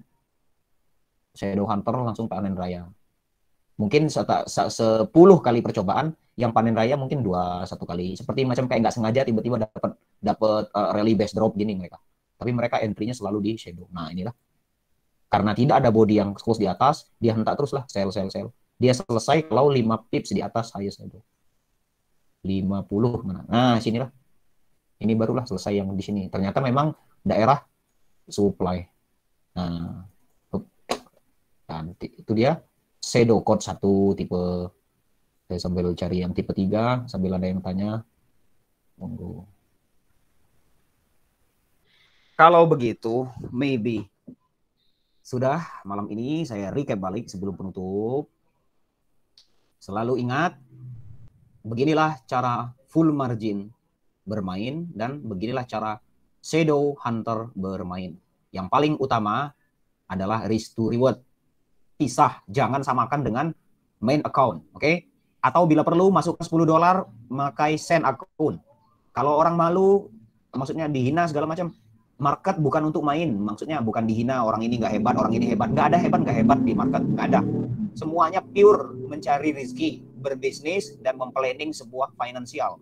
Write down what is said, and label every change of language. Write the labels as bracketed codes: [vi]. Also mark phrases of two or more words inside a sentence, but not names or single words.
[en] Shadow hunter [id] langsung panen raya. Mungkin 10 kali percobaan, yang panen raya mungkin 1 kali. Seperti macam kayak nggak sengaja tiba-tiba dapat [en] rally base drop [id] gini mereka. Tapi mereka entry-nya selalu di shadow. Nah inilah. Karena tidak ada body yang close di atas, dia hentak terus lah sell. Dia selesai kalau 5 pips di atas [en] highest shadow. [id] 50 mana? Nah, sinilah. Ini barulah selesai yang di sini. Ternyata memang daerah supply. Nah, nanti itu dia [en] shadow code [id] 1 tipe. Saya sambil cari yang tipe 3 sambil ada yang tanya. Monggo. Kalau begitu, maybe sudah malam ini saya recap balik sebelum penutup. Selalu ingat, beginilah cara [en] full margin [id] bermain dan beginilah cara [en] shadow hunter [id] bermain. Yang paling utama adalah [en] risk to reward. [id] Pisah, jangan samakan dengan [en] main account, [id] oke? Atau bila perlu masukkan $10, pakai [en] send account. [id] Kalau orang malu, maksudnya dihina segala macam, market bukan untuk main, maksudnya bukan dihina orang ini nggak hebat, orang ini hebat. Nggak ada hebat nggak hebat di market, nggak ada. Semuanya pure mencari rezeki, berbisnis dan memplanning sebuah finansial.